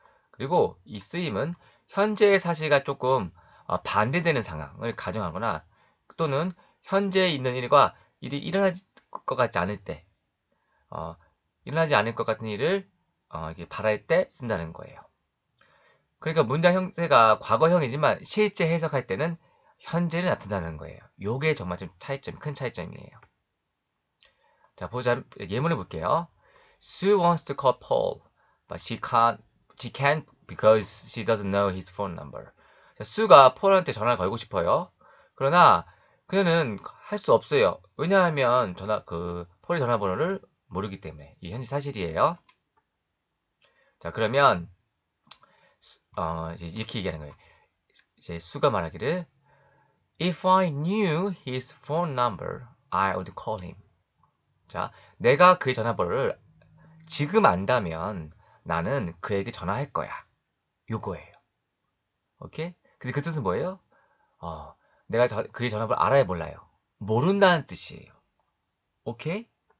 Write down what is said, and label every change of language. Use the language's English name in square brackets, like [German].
[Korean] 그리고 이 쓰임은 현재의 사실과 조금 반대되는 상황을 가정하거나 또는 현재에 있는 일과 일이 일어날 것 같지 않을 때 일어나지 않을 것 같은 일을 이렇게 바랄 때 쓴다는 거예요. 그러니까 문장 형태가 과거형이지만 실제 해석할 때는 현재를 나타나는 거예요. 요게 정말 좀 큰 차이점이에요. 자, 보자. 예문을 볼게요. [English] Sue wants to call Paul, but she can't because she doesn't know his phone number. [Korean] 자, 수가 폴한테 전화를 걸고 싶어요. 그러나 그녀는 할 수 없어요. 왜냐하면 폴의 전화번호를 모르기 때문에. 이 현재 사실이에요. 자, 그러면 이제 이렇게 얘기하는 거예요. 이제 수가 말하기를 [English] If I knew his phone number, I would call him. [Korean] 자, 내가 그의 전화번호를 지금 안다면 나는 그에게 전화할 거야. 요거예요. 오케이? 근데 그 뜻은 뭐예요? 내가 그의 전화번호를 알아야 몰라요. 모른다는 뜻이에요. 오케이?